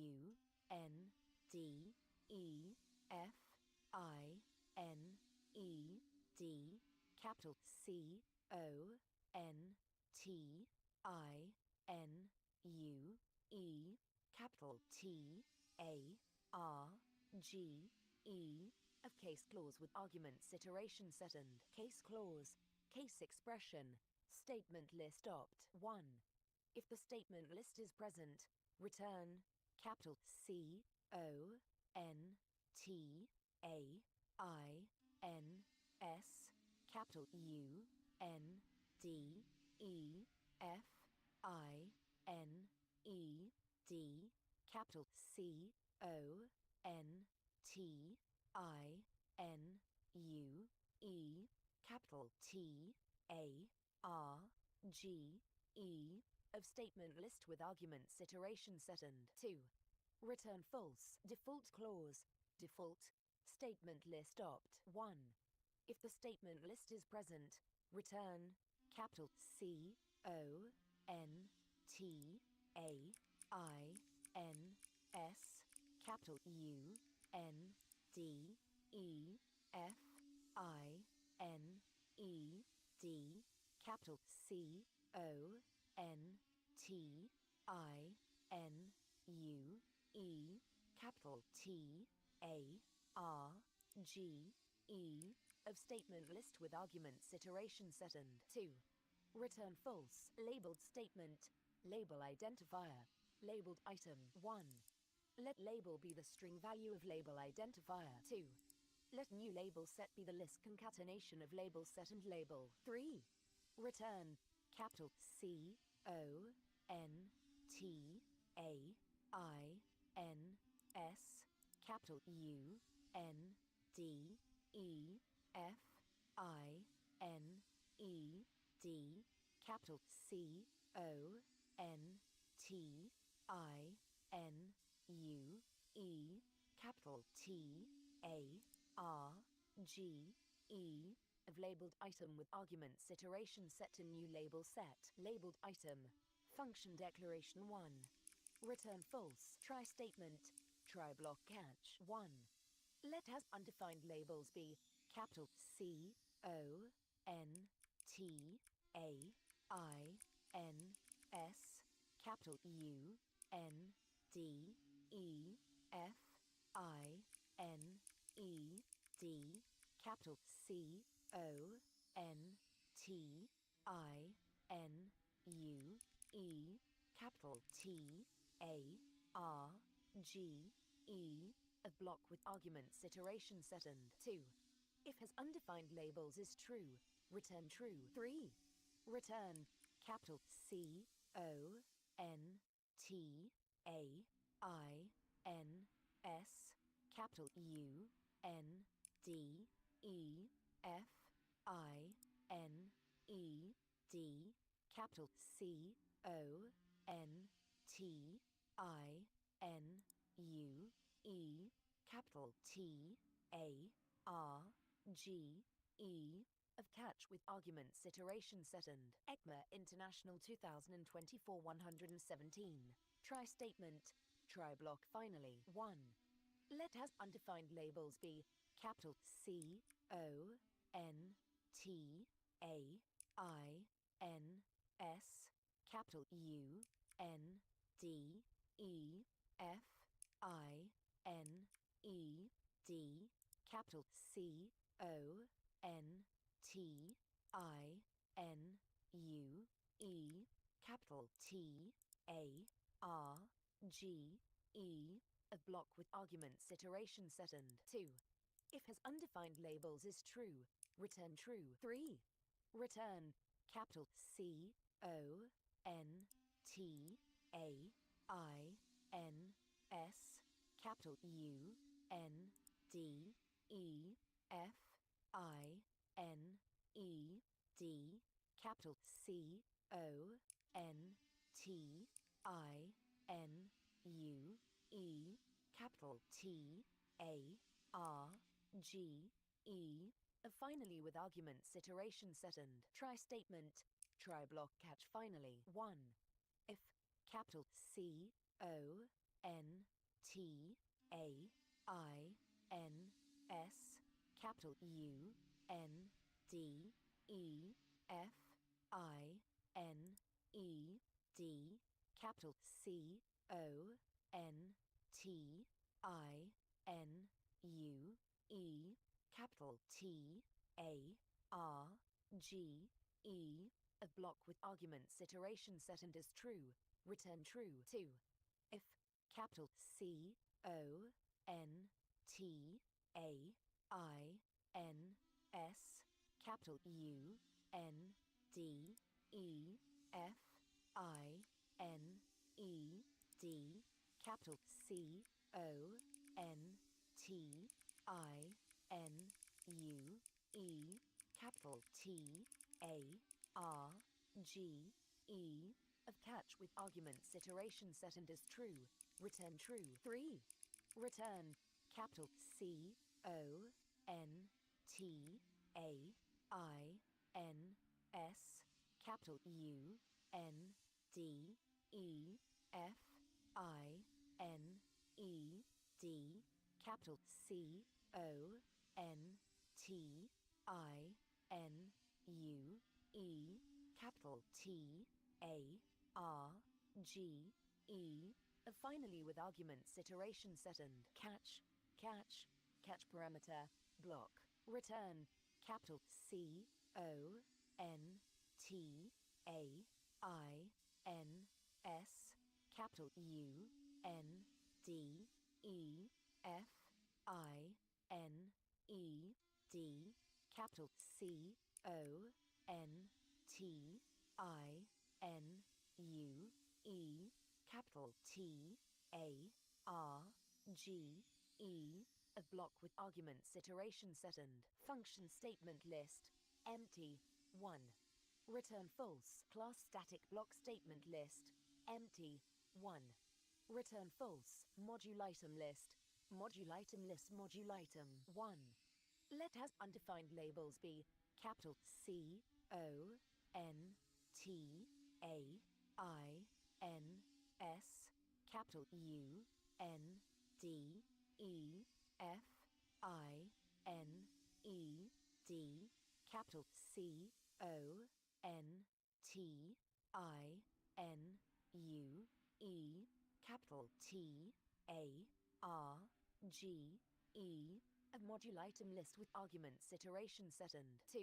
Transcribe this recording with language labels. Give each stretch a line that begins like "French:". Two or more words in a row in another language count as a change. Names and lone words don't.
English: UNDEFINED, capital CONTINUE, capital TARGE, of case clause with arguments iteration second. Case clause. Case expression. Statement list opt. 1. If the statement list is present, return capital CONTAINS, O N T A I N S, capital U N D E F I N E D, capital C O N T I N U E, capital T A R G E, of statement list with arguments iteration second. 2. Return false. Default clause. Default. Statement list opt. 1. If the statement list is present, return capital C O N T A I N S, capital U N D E F I N E D, capital C O N T I N U E, capital T A R G E, of statement list with arguments iteration second. 2. Return false. Labeled statement. Label identifier. Labeled item. 1. Let label be the string value of label identifier. 2. Let new label set be the list concatenation of label set and label. 3. Return capital C O N T A I N S, capital U N D E F I N E D, capital C O N T I N U E, capital T A R G E, of labeled item with arguments iteration set to new label set. Labeled item. Function declaration 1. Return false. Try statement. Try block catch. 1. Let has undefined labels be capital C O N T A I N S, capital U N D E F I N E D, capital C O N T I N U E, capital T A R G E, a block with arguments iteration second. 2. If has undefined labels is true, return true. 3. Return capital C O N T A I N S, capital U N D E F I N E D, capital C O N T I N U E, capital T A R G E, of catch with arguments iteration second. ECMA International 2024 117. Try statement. Try block finally. 1. Let has undefined labels be capital C O N T A I N S, capital U N D E F I N E D, capital C O N T I N U E, capital T A R G E, a block with arguments iteration second. 2. If has undefined labels is true, return true. 3. Return capital C O N T A I N S, capital U N D E F I N E D, capital C O N T I N U E, capital T A R G E, finally with arguments iteration second. Try statement. Try block catch finally. 1. If capital C O N T A I N S, capital U N D E F I N E D, capital C O N T I N U E, capital T A R G E, a block with arguments iteration second is true, return true. 2. If capital C N T A I N S, capital U N D E F I N E D, capital C O N T I N U E, capital T A R G E, of catch with arguments iteration set and is true. Return true. 3. Return capital C O N T A I N S, capital U N D E F I N E D, capital C O N T I N U E, capital T A R G E, finally with arguments iteration set and catch parameter block. Return capital C O N T A I N S, capital U N D E F I N E D, capital C O N T I N U E, capital T A R G E, a block with arguments iteration set and function statement list. Empty. 1. Return false. Class static block statement list. Empty. 1. Return false. Module item list. Module item list. Module item 1. Let has undefined labels be capital C O N T A I N S, capital U N D E F I N E D, capital C O N T I N U E, capital T A R G E, a module item list with arguments iteration set and 2.